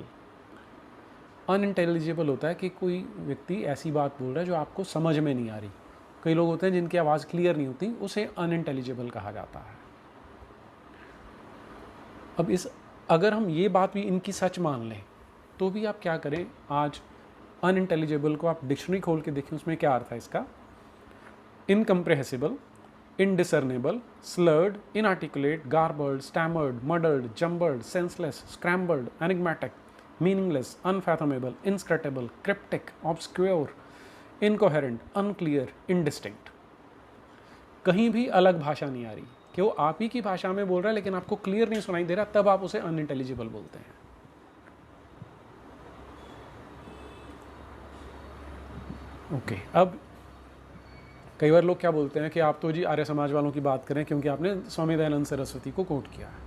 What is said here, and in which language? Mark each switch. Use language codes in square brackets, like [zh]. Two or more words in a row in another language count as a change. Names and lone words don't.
[hi] अनइंटेलिजिबल होता है कि कोई व्यक्ति ऐसी बात बोल रहा है जो आपको समझ में नहीं आ रही। कई लोग होते हैं जिनकी आवाज़ क्लियर नहीं होती, उसे अनइंटेलिजिबल कहा जाता है। अब अगर हम ये बात भी इनकी सच मान लें तो भी आप क्या करें, आज अनइंटेलिजिबल को आप डिक्शनरी खोल के देखें, उसमें क्या अर्थ है इसका? [en] इनकम्प्रेहेसिबल, indiscernible, slurred, inarticulate, garbled, stammered, muttered, jumbled, senseless, scrambled, enigmatic, meaningless, unfathomable, inscrutable, cryptic, obscure, incoherent, unclear, indistinct. [hi] कहीं भी अलग भाषा नहीं आ रही कि वो आप ही की भाषा में बोल रहा है लेकिन आपको क्लियर नहीं सुनाई दे रहा, तब आप उसे अनइंटेलिजिबल बोलते हैं। ओके, अब कई बार लोग क्या बोलते हैं कि आप तो जी आर्य समाज वालों की बात करें क्योंकि आपने स्वामी दयानंद सरस्वती को कोट किया है।